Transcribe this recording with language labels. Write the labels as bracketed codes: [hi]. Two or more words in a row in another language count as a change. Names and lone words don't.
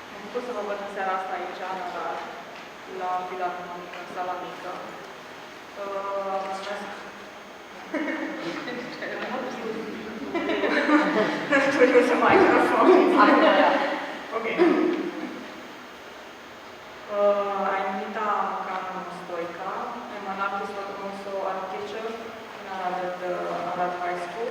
[ro] bucur să vă văd în seara asta aici, în Arad, la Filarmonică, în sala mică. Mulțumesc! [en] To use a microphone. Okay. I'm Nita Stoica. I'm an artist but also art teacher in Arad at the Arad High School.